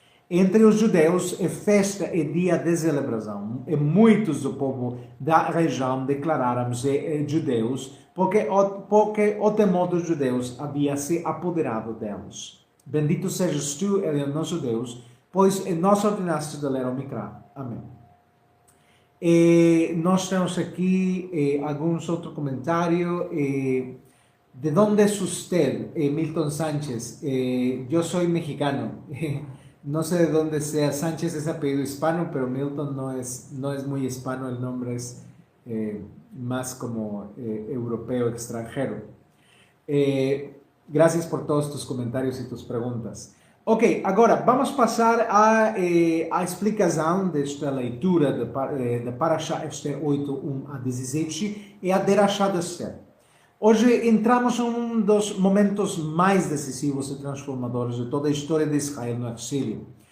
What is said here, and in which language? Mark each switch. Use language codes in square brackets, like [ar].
[pt] Entre os judeus é festa e dia de celebração, e muitos do povo da região declararam-se judeus, porque o temor dos judeus havia se apoderado deles. Bendito sejas tu, ele nosso Deus, pois nos ordenaste de ler o Micrá. Amém. E nós temos aqui alguns outros comentários. [es] ¿De dónde es usted, Milton Sánchez? Yo soy mexicano. No sé de dónde sea. Sánchez es apellido hispano, pero Milton no es muy hispano. El nombre es más como europeo, extranjero. Gracias por todos tus comentarios y tus preguntas. [pt] Ok, agora vamos passar à explicação desta leitura de Parashá Esther 8, 1 a 17 e a Derashá de Esther. Hoje entramos em um dos momentos mais decisivos e transformadores de toda a história de Israel no exílio.